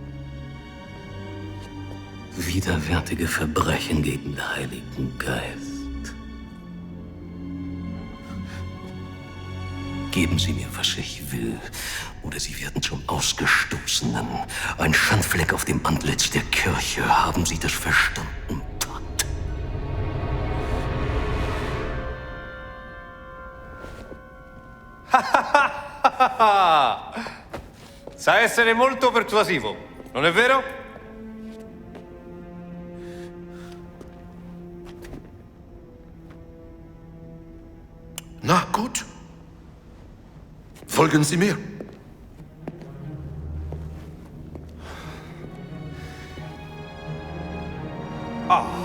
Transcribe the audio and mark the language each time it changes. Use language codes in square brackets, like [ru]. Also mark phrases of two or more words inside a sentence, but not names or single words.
[de] Widerwärtige Verbrechen gegen den Heiligen Geist. Geben Sie mir, was ich will, oder Sie werden zum Ausgestoßenen. Ein Schandfleck auf dem Antlitz der Kirche. Haben Sie das verstanden, Pater? [it] Sa essere molto persuasivo, non è vero? [de] Na gut. Folgen Sie mir. Ah.